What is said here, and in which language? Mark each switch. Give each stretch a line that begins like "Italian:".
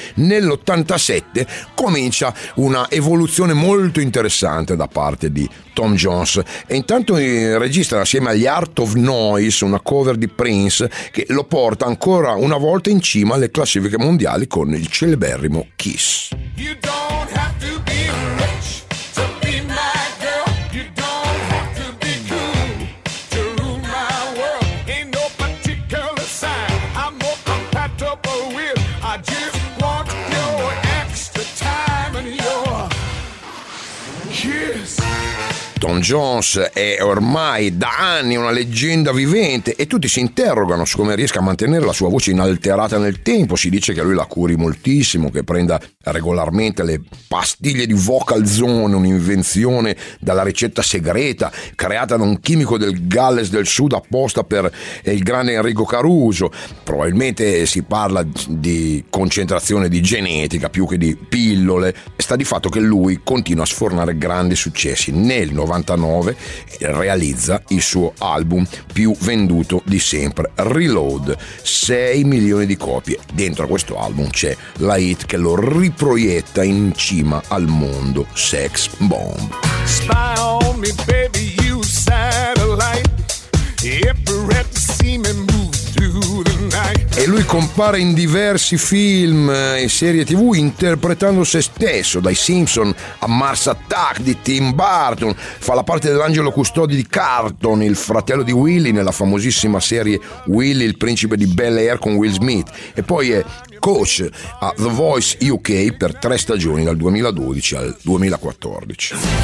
Italian: Nell'87 comincia una evoluzione molto interessante da parte di Tom Jones, e intanto registra assieme agli Art of Noise una cover di Prince che lo porta ancora una volta in cima alle classifiche mondiali con il celeberrimo Kiss.
English: You don't have to be rich to be my girl. You don't have to be cool to rule my world. Ain't no particular sign I'm more compatible with. I just want your extra time and your kiss.
Italian: Tom Jones è ormai da anni una leggenda vivente e tutti si interrogano su come riesca a mantenere la sua voce inalterata nel tempo. Si dice che lui la curi moltissimo, che prenda regolarmente le pastiglie di Vocal Zone, un'invenzione dalla ricetta segreta creata da un chimico del Galles del Sud apposta per il grande Enrico Caruso. Probabilmente si parla di concentrazione di genetica più che di pillole. Sta di fatto che lui continua a sfornare grandi successi. Nel 99 realizza il suo album più venduto di sempre, Reload, 6 milioni di copie. Dentro questo album c'è la hit che lo riproietta in cima al mondo, Sex Bomb.
English: Smile on me, baby, you satellite. If you read to see me move.
Italian: E lui compare in diversi film e serie TV interpretando se stesso, dai Simpson a Mars Attack di Tim Burton. Fa la parte dell'angelo custode di Carlton, il fratello di Willy, nella famosissima serie Willy il principe di Bel-Air con Will Smith, e poi è coach a The Voice UK per 3 stagioni, dal 2012 al 2014.